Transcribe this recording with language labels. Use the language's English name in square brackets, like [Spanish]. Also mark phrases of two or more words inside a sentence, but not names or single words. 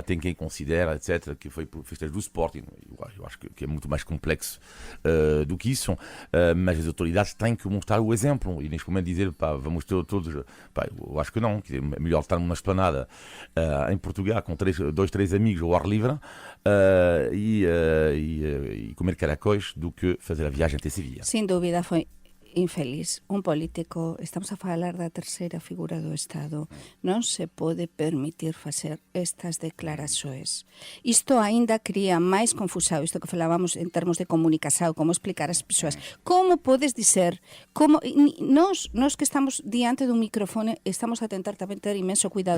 [Portuguese] Tem quem considera, etc., que foi por festas do Sporting. Eu acho que é muito mais complexo do que isso, mas as autoridades têm que mostrar o exemplo e neste momento dizer, pá, vamos ter todos, pá, eu acho que não, que é melhor estar numa esplanada em Portugal com 2, 3 amigos ao ar livre e comer caracóis do que fazer a viagem até Sevilha. [Galician] Sin dúvida foi infeliz. Un político, estamos a falar da terceira figura do Estado, non se pode permitir facer estas declarações. Isto aínda cría máis confusao, isto que falábamos en termos de comunicação, como explicar ás persoas. Como podes dizer, nós que estamos diante dun microfone, estamos a tentar tamén ter imenso cuidado.